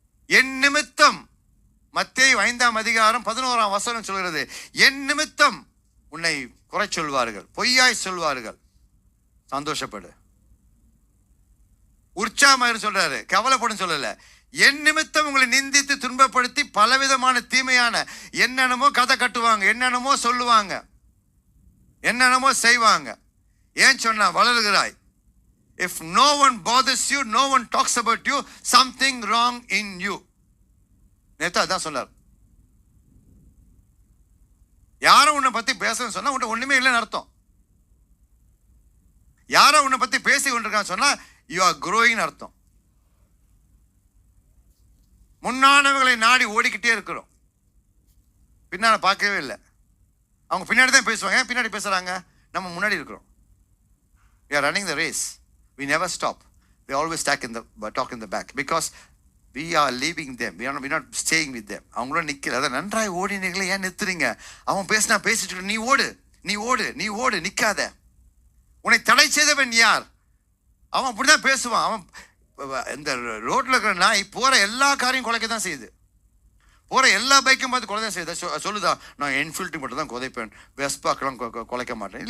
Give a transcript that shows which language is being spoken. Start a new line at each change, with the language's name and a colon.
Tamil: என் நிமித்தம், மத்தேயு 5:11 சொல்கிறது, என் நிமித்தம் உன்னை குறை சொல்வார்கள், பொய்யாய் சொல்வார்கள், சந்தோஷப்படு. உற்சாகமாக சொல்றாரு, கவலைப்படும் சொல்லல. என் நிமித்தம் உங்களை நிந்தித்து துன்பப்படுத்தி பலவிதமான தீமையான என்னென்னமோ கதை கட்டுவாங்க, என்னென்னமோ சொல்லுவாங்க, என்னென்னமோ செய்வாங்க. ஏன் சொன்னா, வளருகிறாய்.
English: If no one bothers you, no one talks about you, something wrong in you.
Tamil: நேத்து அதான் சொன்னார். யாரும் உன்னை பத்தி பேசணும்னு சொன்னா உன்னை ஒண்ணுமே இல்லைன்னு அர்த்தம். யாரோ உன்னை பத்தி பேசி கொண்டிருக்கான்னு சொன்னா
English: you are growing
Tamil: அர்த்தம். முன்னானவர்களை நாடி ஓடிக்கிட்டே இருக்கிறோம், பின்னால பார்க்கவே இல்லை. அவங்க பின்னாடி தான் பேசுவாங்க. ஏன் பின்னாடி பேசுறாங்க? நம்ம முன்னாடி இருக்கிறோம்.
English: We are running the race. We never stop. We always talk in the back because we are leaving them. We are not staying with them.
Tamil: அவங்களும் நிக்கல. அதான் நன்றாய் ஓடினீங்களே, ஏன் நிறுத்துறீங்க? அவன் பேசினா பேசிட்டு நீ ஓடு, நீ ஓடு, நீ ஓடு, நிக்காத. உன்னை தடை செய்தவன் யார்? அவன் அப்படிதான் பேசுவான். அவன் இந்த ரோட்ல இருக்கிற நாய் போற எல்லா காரையும் குலைக்க தான் செய்யுது. போற எல்லா பைக்கும் பார்த்து குலை தான் செய்யுது. சொல்லுதா, நான் என்ஃபீல்டு மட்டும் தான் குதைப்பேன், வெஸ்பாக்கெல்லாம் குலைக்க மாட்டேன்.